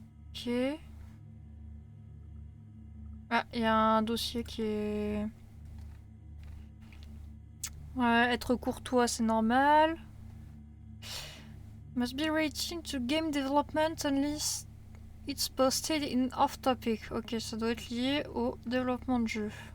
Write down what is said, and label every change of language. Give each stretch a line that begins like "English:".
French: Ok. Ah, il y a un dossier qui est... Ouais, être courtois, c'est normal.
English: Must be rating to game development unless it's posted in off-topic.
French: Ok, ça doit être lié au développement de jeu.